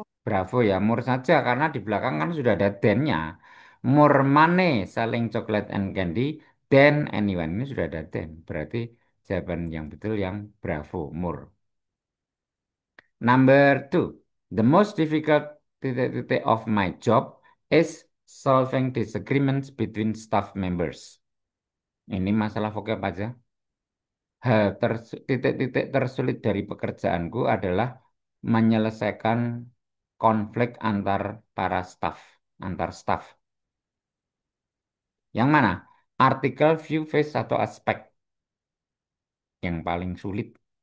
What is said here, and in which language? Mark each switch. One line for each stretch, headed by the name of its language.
Indonesian: Bravo ya, more saja karena di belakang kan sudah ada than-nya.
English: More money selling chocolate and candy than anyone.
Indonesian: Ini sudah ada than. Berarti jawaban yang betul yang bravo, more.
English: Number two, the most difficult
Indonesian: titik-titik
English: of my job is solving disagreements between staff members.
Indonesian: Ini masalah vocab aja. Titik-titik tersulit dari pekerjaanku adalah menyelesaikan konflik antar para staff, antar staff. Yang mana? Artikel, view, face, atau aspek yang paling sulit.